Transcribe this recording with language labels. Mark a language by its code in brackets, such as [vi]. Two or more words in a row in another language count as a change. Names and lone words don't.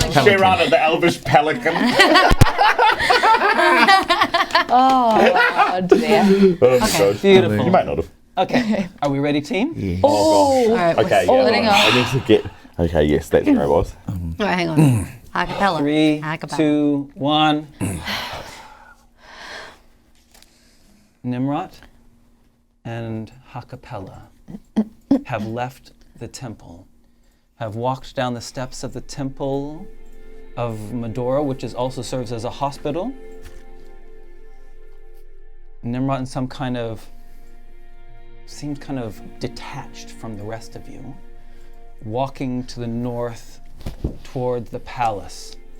[en] pelican? pelican. Shirana, the Elvish Pelican. Oh dear. Oh my gosh. Beautiful. You might not have. Okay, are we ready, team? Yeah. Oh. All right, Okay, we're yeah. letting go. I need to get. Okay, yes, that's where I was. All right, hang on. Ha-Kapella. 3, Ha-Kapella. 2, 1. Tnemrot and Ha-Kapella have left the temple, have walked down the steps of the temple of Medora, which also serves as a hospital. Tnemrot seems kind of detached from the rest of you, walking to the north toward the palace.